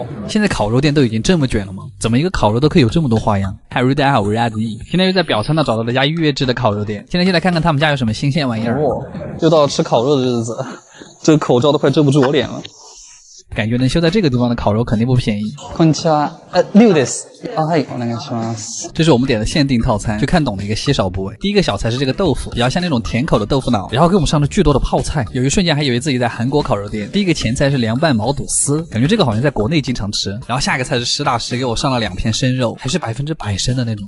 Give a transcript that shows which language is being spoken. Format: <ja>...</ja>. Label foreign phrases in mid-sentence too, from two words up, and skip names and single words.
<zh>现在烤肉店都已经这么卷了吗？怎么一个烤肉都可以有这么多花样？嗨，大家好，我是阿迪。现在又在表参道找到了家预约制的烤肉店，现在看看他们家有什么新鲜玩意儿。又到了吃烤肉的日子，这个口罩都快遮不住我脸了。感觉能修在这个地方的烤肉肯定不便宜。</zh> <ja>こんにちは。6です。はい、お願いします。</ja> <zh>这是我们点的限定套餐，就看懂的一个稀少部位。第一个小菜是这个豆腐，比较像那种甜口的豆腐脑，然后给我们上了巨多的泡菜，有一瞬间还以为自己在韩国烤肉店。第一个前菜是凉拌毛肚丝，感觉这个好像在国内经常吃。然后下一个菜是实打实给我上了2片生肉，还是100%生的那种。</zh>